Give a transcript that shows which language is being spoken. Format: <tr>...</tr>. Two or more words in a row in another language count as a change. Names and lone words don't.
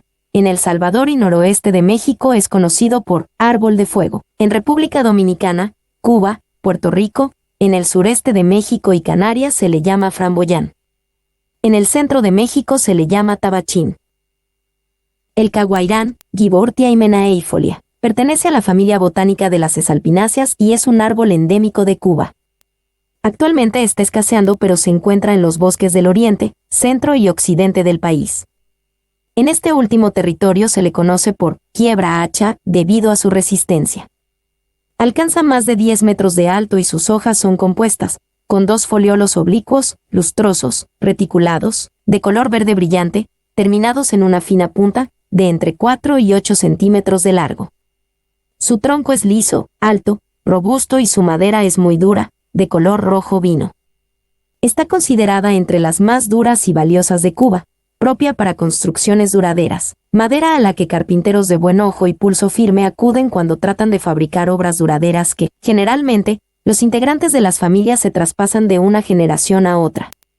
<es>En El Salvador y noroeste de México es conocido por árbol de fuego. En República Dominicana, Cuba, Puerto Rico, en el sureste de México y Canarias se le llama framboyán. En el centro de México se le llama tabachín. El caguairán, Givortia hymenaifolia, pertenece a la familia botánica de las cesalpináceas y es un árbol endémico de Cuba. Actualmente está escaseando, pero se encuentra en los bosques del oriente, centro y occidente del país. En este último territorio se le conoce por quiebra hacha debido a su resistencia. Alcanza más de 10 metros de alto y sus hojas son compuestas, con 2 foliolos oblicuos, lustrosos, reticulados, de color verde brillante, terminados en una fina punta, de entre 4 y 8 centímetros de largo. Su tronco es liso, alto, robusto y su madera es muy dura, de color rojo vino. Está considerada entre las más duras y valiosas de Cuba, propia para construcciones duraderas, madera a la que carpinteros de buen ojo y pulso firme acuden cuando tratan de fabricar obras duraderas que, generalmente, los integrantes de las familias se traspasan de una generación a otra.</es>